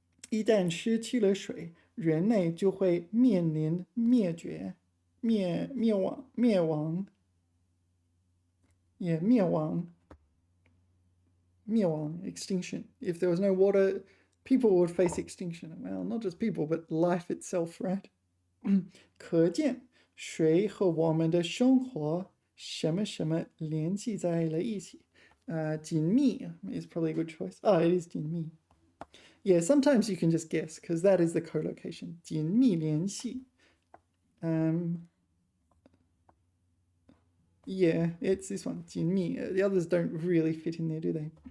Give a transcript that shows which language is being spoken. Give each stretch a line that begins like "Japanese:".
Chinese: 一旦失去了水，人类就会面临灭绝、灭亡，也灭亡 extinction.
English: If there was no water, people would face extinction. Well, not just people, but life itself, right?
Chinese: 可见水和我们的生活什么什么联系在了一起。
English: 紧密 is probably a good choice. It is 紧密。Yeah, sometimes you can just guess because that is the co-location.
Chinese: 紧密联系。
English: Yeah, it's this one. 紧密 The others don't really fit in there, do they?